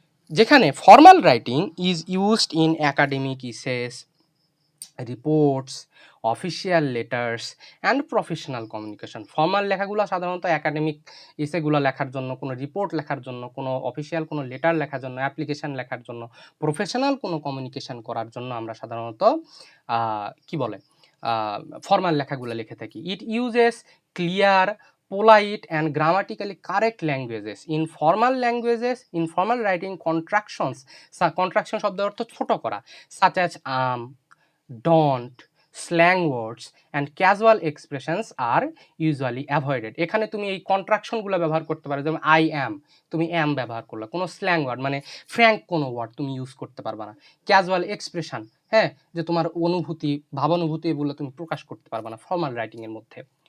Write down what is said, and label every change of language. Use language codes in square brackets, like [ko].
[bn] যেখানে [en] Formal writing is used in academic essays, reports, official letters and professional communication. [bn] Formal লেখাগুলো সাধারণত academic ইসেগুলো লেখার জন্য, কোনো রিপোর্ট লেখার জন্য, কোনো অফিসিয়াল কোনো লেটার লেখার জন্য, অ্যাপ্লিকেশান লেখার জন্য, প্রফেশনাল কোনো কমিউনিকেশন করার জন্য আমরা সাধারণত কি বলে ফর্মাল লেখাগুলো লিখে থাকি। [en] It uses clear, polite and grammatically correct languages. In formal languages, in formal writing, contraction [bn] শব্দের অর্থ ছোট করা, [en] such as don't, slang words and casual expressions are usually avoided. [bn] এখানে তুমি এই কন্ট্রাকশনগুলো ব্যবহার করতে পারো, যেমন আই অ্যাম, তুমি অ্যাম ব্যবহার করলে। কোনো স্ল্যাং ওয়ার্ড মানে ফ্র্যাঙ্ক কোনো ওয়ার্ড তুমি ইউজ করতে পারবে না। ক্যাজুয়াল এক্সপ্রেশন, হ্যাঁ, যে তোমার অনুভূতি ভাবানুভূতি এগুলো তুমি প্রকাশ করতে পারবে না ফর্মাল রাইটিংয়ের মধ্যে।